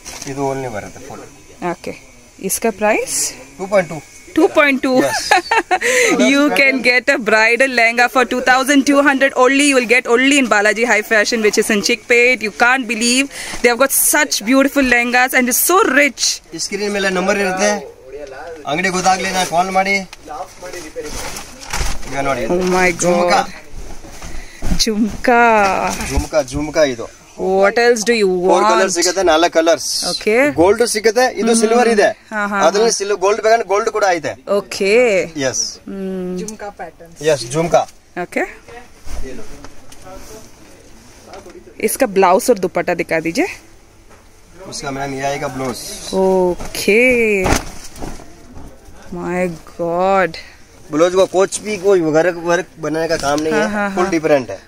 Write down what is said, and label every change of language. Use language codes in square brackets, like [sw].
[kn] ಇದು ಓನ್ಲಿ ಬರುತ್ತೆ full, [en] okay, [hi] iska [en] price 2.2. 2.2. Yes. You can get a bridal lehenga for 2200 only. You will get only in Balaji High Fashion, which is in Chickpet. You can't believe they have got such beautiful lehengas and it's so rich. [kn] Screen ಮೇಲೆ number ಇರುತ್ತೆ, ಅಂಗಡಿ ಗೊತ್ತಾಗ್ಲಿ ನಾ ಕಾಲ್ ಮಾಡಿ। ಈಗ ನೋಡಿ [en] Oh my god, jhumka, [kn] jhumka ಇದು [en] what else do you 4 want? [kn] Colour ಸಿಗುತ್ತೆ, 4 colours, okay, gold ಸಿಗುತ್ತೆ, ಇದು ಸಿಲ್ವರ್ ಇದೆ, ಅದ್ರಲ್ಲಿ ಗೋಲ್ಡ್ ಬೇಕಾದ್ರೆ ಗೋಲ್ಡ್ ಕೂಡ ಐತೆ, okay, S, jhumka pattern, S jhumka, [hi] okay, इसका ब्लाउज और दुपट्टा दिखा दीजिए। उसका मैम ये आएगा blouse, [en] okay, my God, [hi] blouse को कोच भी कोई वर्क वर्क बनाने का काम नहीं है, फुल डिफरेंट है।